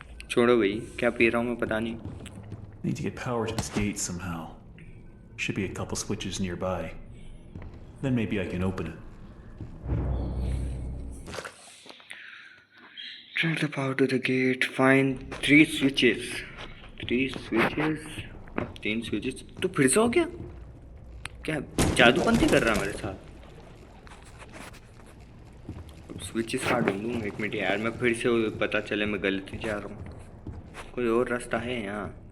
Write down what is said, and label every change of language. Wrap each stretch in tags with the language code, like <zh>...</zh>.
<hi>छोड़ो भाई, क्या पी रहा हूँ मैं पता नहीं।</hi> <en>Need to get power to this gate somehow. Should be a couple switches nearby. Then maybe I can open it. Turn the power to the gate. Find 3 switches. 3 switches.</en> <hi>अब 3 switches तो फिर से हो गया? क्या जादूपंती कर रहा मेरे साथ? अब स्विचेस कहाँ ढूंढूं? एक मिनट यार, मैं फिर से पता चले मैं गलत ही जा रहा हूँ। कोई और रास्ता है यहाँ?</hi>